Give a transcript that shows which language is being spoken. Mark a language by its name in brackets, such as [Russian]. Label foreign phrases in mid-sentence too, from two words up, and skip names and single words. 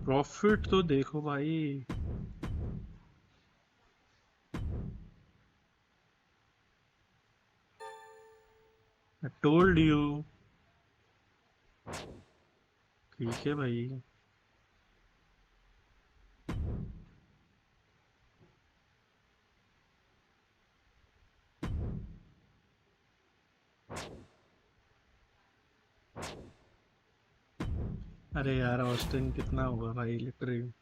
[Hindi] प्रॉफिट तो देखो भाई। [English] I told you। [Hindi] ठीक है भाई। अरे यार ऑस्टिन कितना होगा भाई लिटरली।